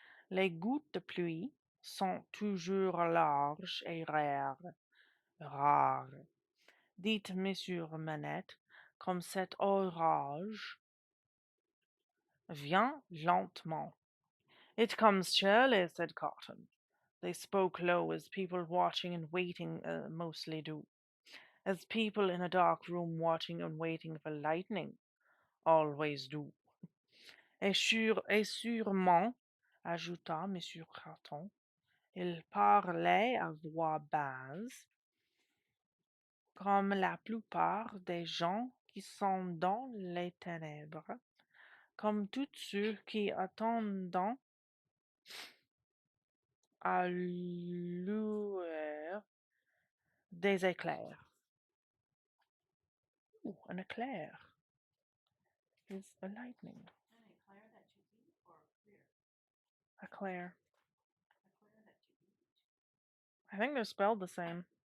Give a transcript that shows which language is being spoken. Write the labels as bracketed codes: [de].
[fr] Les gouttes de pluie sont toujours larges et rares, dit Monsieur Manette, comme cet orage vient lentement. [en] It comes surely, said Cotton. They spoke low, as people watching and waiting mostly do, as people in a dark room watching and waiting for lightning always do. [fr] Et sûrement, ajouta Monsieur Cotton, il parlait à voix basse, comme la plupart des gens qui sont dans les ténèbres, comme tous ceux qui attendent à lueur des éclairs. [en] Ooh, an eclair is a lightning. An eclair that you eat or clear? Eclair. Eclair that you eat. I think they're spelled the same.